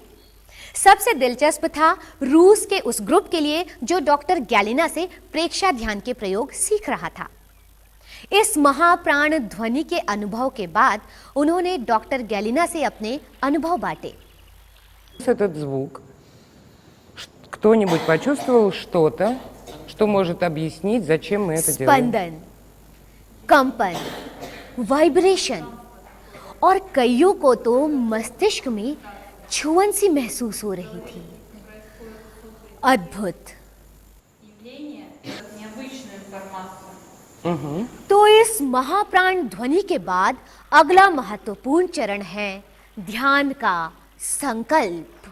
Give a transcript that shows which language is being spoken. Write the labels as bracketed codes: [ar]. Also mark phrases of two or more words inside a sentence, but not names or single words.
[hi] सबसे दिलचस्प था रूस के उस ग्रुप के लिए जो डॉक्टर गैलिना से प्रेक्षा ध्यान के प्रयोग सीख रहा था। इस महाप्राण ध्वनि के अनुभव के बाद उन्होंने डॉक्टर गैलिना से अपने अनुभव बांटे। [ru] Этот звук. Кто-нибудь почувствовал что-то, что может объяснить, зачем мы это делаем? [hi] स्पंदन, कंपन, वाइब्रेशन और कईयों को तो मस्तिष्क में छुअन सी महसूस हो रही थी। अद्भुत। तो इस महाप्राण ध्वनि के बाद अगला महत्वपूर्ण चरण है ध्यान का संकल्प।